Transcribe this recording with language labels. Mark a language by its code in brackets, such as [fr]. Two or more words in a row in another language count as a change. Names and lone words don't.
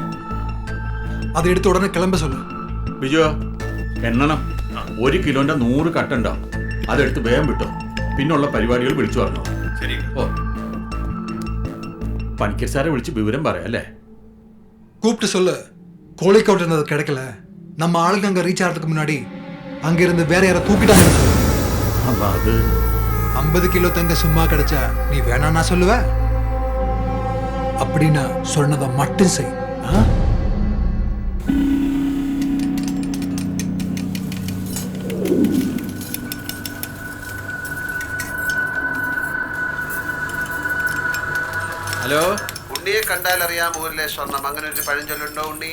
[ta] அதை எடுத்து உடனே கிளம்ப சொல்லு. [ml] ബിജു, എണ്ണണം. 1 കിലോന്റെ 100 കട്ടുണ്ടോ? അതെടുത്ത് വേഗം വിട്ടോ. പിന്നുള്ള പരിപാടികൾ വിളിച്ചു പറഞ്ഞോ. ശരി. ഓ, പണിക്കർ സാറെ വിളിച്ച് വിവരം പറയാല്ലേ? [ta] கூப்பிட்டு சொல்லு, கோழிக்கோட்டு இருந்தது கிடைக்கல, நம்ம ஆளுங்க அங்க ரீச் ஆகிறதுக்கு முன்னாடி அங்க இருந்து வேற யாரை தூக்கிட்டாங்க. [ml] അത് [ta] 50 கிலோ தங்க சும்மா கிடைச்சா நீ வேணா நான் சொல்லுவ? அப்படின்னு சொன்னதை மட்டும் செய். [ml] ഹലോ, ഉണ്ണിയെ കണ്ടാൽ അറിയാം ഊരിലെ സ്വർണം. അങ്ങനെ ഒരു പഴഞ്ചൊല്ലുണ്ടോ ഉണ്ണി?